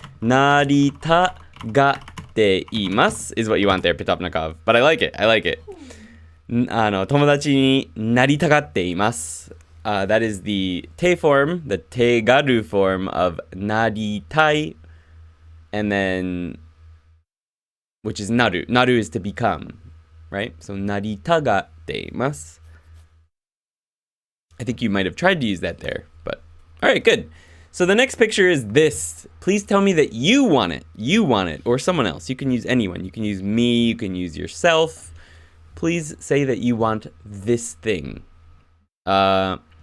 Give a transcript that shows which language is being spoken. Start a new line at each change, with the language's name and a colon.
Japanese: なりたがっています
English: is what you want there, Pitovnikov. But I like it. I like it.
Japanese: 友達になりたがっています。
English: That is the te form, the te garu form of なりたい and then which is naru. Naru is to become, right?
Japanese: So なりたがっています。
English: I think you might have tried to use that there, but all right, good. So the next picture is this. Please tell me that you want it. You want it or someone else. You can use anyone. You can use me, you can use yourself. Please say that you want this thing. Yeah.